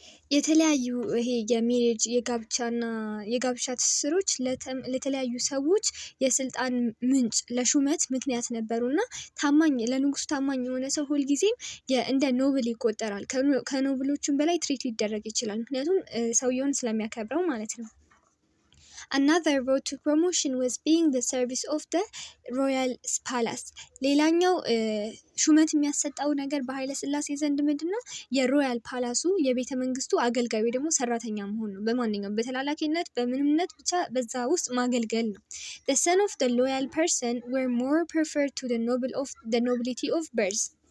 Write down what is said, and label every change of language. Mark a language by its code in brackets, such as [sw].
[am] የተለያዩ ይሄ የሜሬጅ የጋብቻ ትስስሮች ለተለያዩ ሰዎች የስልጣን ምንጭ ለሹመት ምክንያት ነበሩና ለንጉሱ ታማኝ የሆነ ሰው ሁልጊዜም እንደ ኖብል ይቆጠራል። ከኖብሎቹም በላይ ትሪት ሊደረግ ይችላል። ምክንያቱም ሰውየውን ስለሚያከብረው ማለት ነው። [en] Another road to promotion was being the service of the royal palace. [am] ሌላኛው ሹመት የሚያሰጣው ነገር በኃይለ ሥላሴ ዘንድ ምንድነው? የሮያል ፓላሱ የቤተ መንግስቱ አገልጋይ ወይ ደግሞ ሰራተኛ መሆን ነው። በማንኛውም በተላላኪነት በምንምነት ብቻ በዛ ውስጥ ማገልገል ነው። [en] The son of the loyal person were more preferred to the nobility of birth.